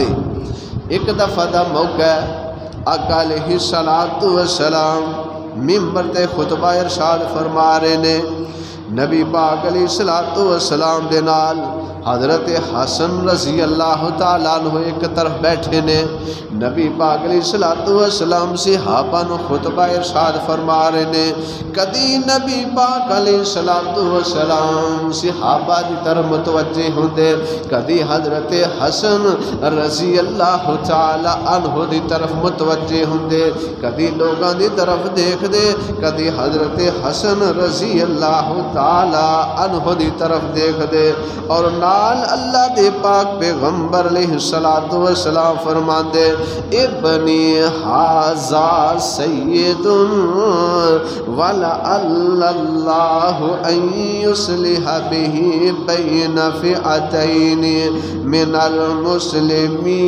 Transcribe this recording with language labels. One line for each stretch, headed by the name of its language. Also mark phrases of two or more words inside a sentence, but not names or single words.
Punjabi: ایک دفعہ دا موقع آقا علیہ الصلوۃ والسلام منبر تے خطبہ ارشاد فرما رہے نے، نبی پاک علیہ الصلوۃ والسلام دے نال حضرت حسن رضی اللہ تعالیٰ عنہ ایک طرف بیٹھے نے، نبی پاک علیہ الصلوۃ والسلام صحابہ نو خطبہ ارشاد فرما رہے نے۔ کدی نبی پاک علیہ الصلوۃ والسلام صحابہ دی طرف متوجہ ہوندے، کدی حضرت حسن رضی اللہ تعالیٰ عنہ دی طرف متوجہ ہوندے، کدی لوگاں دی طرف دیکھ دے، کدی حضرت حسن رضی اللہ تعالیٰ عنہ دی طرف دیکھ دے، اور نال اللہ دے پاک پیغمبر علیہ الصلوۃ والسلام فرماندے
Arabic: ابنی ھذا سید ولعل اللہ ان یصلح بہ بین فئتین من المسلمین۔